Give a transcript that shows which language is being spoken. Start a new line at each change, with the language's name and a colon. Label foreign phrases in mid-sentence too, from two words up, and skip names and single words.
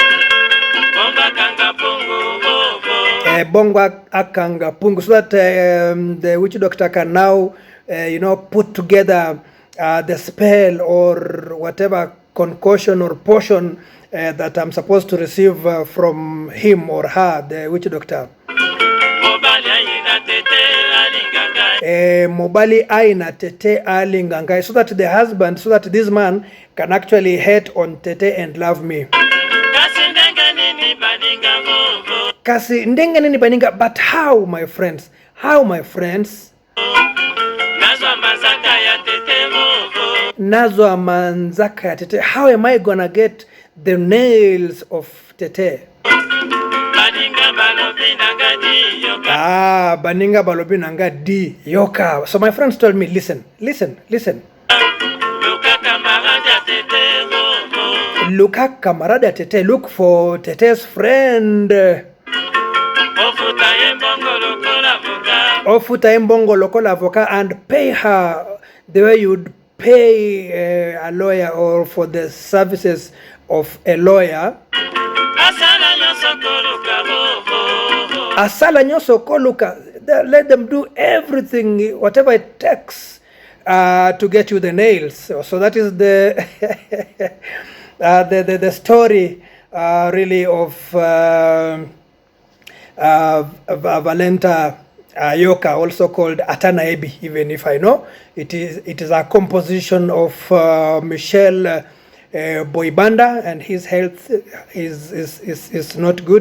Lingala: Bongo akanga pungu,
English: so that the witch doctor can now put together the spell or whatever concoction or potion that I'm supposed to receive from him or her, the witch doctor.
Lingala: Mobali aina tete alingangai,
English: so that the husband, so that this man can actually hate on tete and love me.
Lingala: Kasi ndenga nini baninga,
English: but how, my friends? How, my friends?
Lingala: Nazwa manzaka ya tete.
English: How am I gonna get the nails of tete?
Lingala: Baninga balobi nanga di yoka.
English: So my friends told me, listen.
Lingala: Luka kamarada tete,
English: look for tete's friend.
Lingala: Ofuta embongo lokola avoka,
English: and pay her the way you'd pay a lawyer, or for the services of a lawyer.
Lingala: Asala nyoso koluka.
English: Let them do everything, whatever it takes to get you the nails. So that is the the story really of Valenta yoka, also called nayebi, even if I know it is a composition of Michel Boyibanda, and his health is not good.